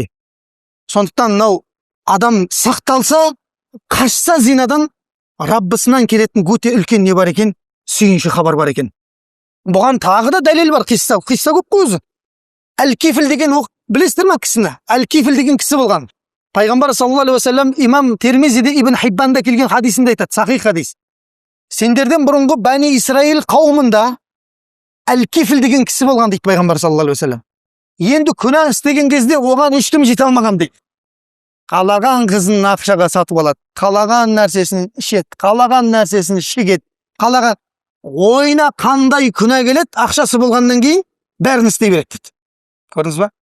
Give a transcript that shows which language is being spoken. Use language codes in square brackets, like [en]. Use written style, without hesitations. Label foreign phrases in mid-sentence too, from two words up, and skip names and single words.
[kk] Сондықтан мынау адам сақталса, қашса зинадан, Раббысынан келетін өте үлкен не бар екен? Сүйінші хабар бар екен. Бұған тағы да дәлел бар, қисса көп қой өзі. Әл-Кифл деген білесіздер ме кісіні? Әл-Кифл деген кісі болған. Пайғамбар [ar] صلى الله عليه وسلم [kk] имам Термизиде Ибн Хиббанда келген хадисінде айтады, сахих хадис. Сендерден бұрынғы Бәни Исраил қауымында Әл-Кифл деген кісі болған дейді Пайғамбар [ar] صلى الله عليه وسلم. [kk] Енді күнә істеген кезде оған ешкім жете алмаған дейді. Қалаған қызын ақшаға сатып алады, қалаған нәрсесін ішеді, қалаған нәрсесін шегеді, қалаған ойына қандай күнә келеді, ақшасы болғаннан кейін бәрін істей береді дейді. Көрдіңіз ба?